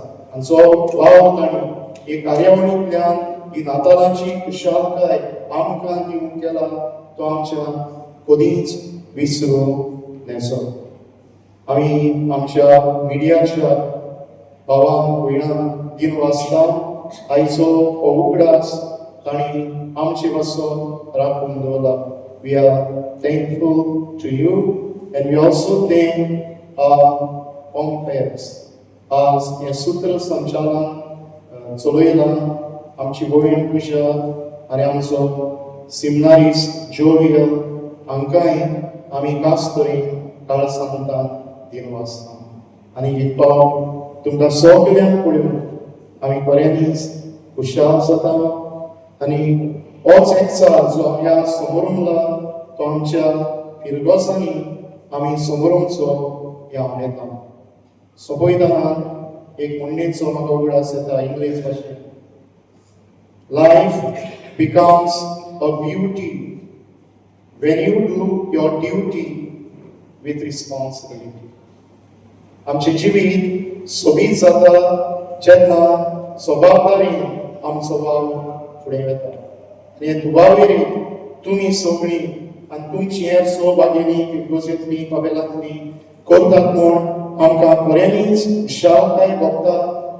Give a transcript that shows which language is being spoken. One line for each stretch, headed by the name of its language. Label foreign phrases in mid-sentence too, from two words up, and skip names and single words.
Konkani: आनी जो वाव ताणें हे कार्यावळींतल्यान ही नातालांची खुशालकाय आमकां दिवंक केला तो आमच्या कधीच विसरूंक नजो. आमी आमच्या मिडियाच्या भावांक भयणांक दिनवासता. आयचो हो उगडास तांणी आमचे पासून राखून दवरला.
English: we are thankful to you and we also thank our compères.
Konkani: आज हे सूत्र संचालन चलयलां आमची भयण पुजा आनी आमचो सिमनारीस जोवियल हांकांय आमी खास करून काळजांतान दिनवासता. आनी ही पावल तुमकां सगळ्यांक पळोवन आमी बऱ्यांनीच खुशाल जाता आनी होच एकचार जो आमच्या समोर उरला तो आमच्या फिरगोसांनी आमी समोरूंचो ह्या उमेदा. सोपयतना एक म्हणणेचो म्हाका उगडास येता इंग्लीश भाशेन.
English: Life becomes a beauty when you do your duty with responsibility.
Konkani: आमचे जिवीत सोबीत जाता जेन्ना जबाबदारीन आमचो भाव फुडें वता. आनी हे दुबावेरी तुमी सगळीं आनी तुमची हेर सहभागिनी फिरगोजेंतली कपेलांतली करतात म्हूण आमकां बऱ्यांनीच खुशालकाय भोगता.